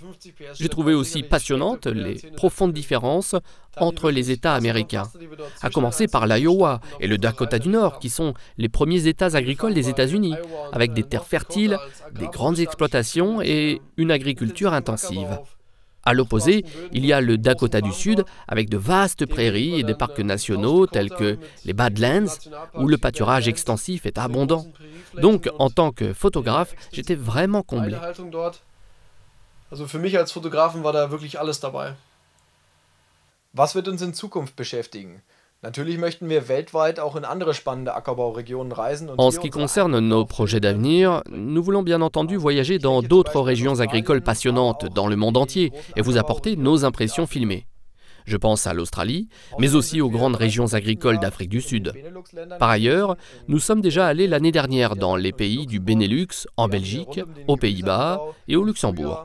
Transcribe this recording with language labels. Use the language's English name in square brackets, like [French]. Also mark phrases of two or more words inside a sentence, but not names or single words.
[French] J'ai trouvé aussi passionnantes les profondes différences entre les États américains, à commencer par l'Iowa et le Dakota du Nord, qui sont les premiers États agricoles des États-Unis, avec des terres fertiles, des grandes exploitations et une agriculture intensive. À l'opposé, il y a le Dakota du Sud, avec de vastes prairies et des parcs nationaux tels que les Badlands, où le pâturage extensif est abondant. Donc, en tant que photographe, j'étais vraiment comblé. [German] Also für mich als Fotografen war da wirklich alles dabei. Was wird uns in Zukunft beschäftigen? Natürlich möchten wir weltweit auch in andere spannende Ackerbauregionen reisen. [French] En ce qui concerne nos projets d'avenir, nous voulons bien entendu voyager dans d'autres régions agricoles passionnantes dans le monde entier et vous apporter nos impressions filmées. Je pense à l'Australie, mais aussi aux grandes régions agricoles d'Afrique du Sud. Par ailleurs, nous sommes déjà allés l'année dernière dans les pays du Benelux, en Belgique, aux Pays-Bas et au Luxembourg.